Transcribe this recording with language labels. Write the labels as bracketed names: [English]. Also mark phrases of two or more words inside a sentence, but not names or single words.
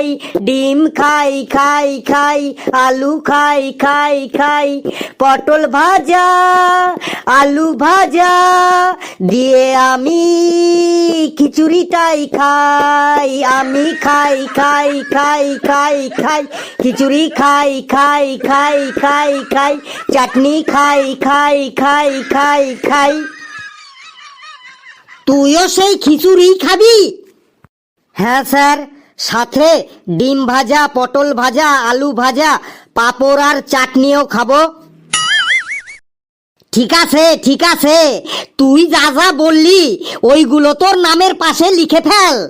[Bangla] ডিম খাই খাই খাই আলু খাই খাই খাই পটল ভাজা, আলু ভাজা দিয়ে আমি খিচুড়িটাই খাই আমি খাই খাই খাই খাই খাই খিচুড়ি খাই খাই খাই খাই খাই চাটনি খাই খাই খাই খাই খাই। তুইও সেই খিচুড়ি খাবি? হ্যাঁ স্যার, সাথে ডিম ভাজা, পটল ভাজা, আলু ভাজা, পাঁপড় আর চাটনিও খাবো। ঠিক আছে ঠিক আছে, তুই যা যা বললি ওইগুলো তোর নামের পাশে লিখে ফেল।